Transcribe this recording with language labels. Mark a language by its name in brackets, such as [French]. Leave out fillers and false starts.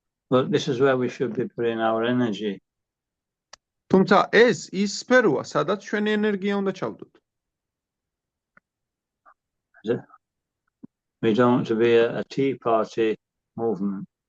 [English] But this is where we should be putting our energy. [Georgian] თუმცა ეს ის სფეროა, სადაც ჩვენი ენერგია უნდა ჩავდოთ. [English] We don't want to be a tea party movement.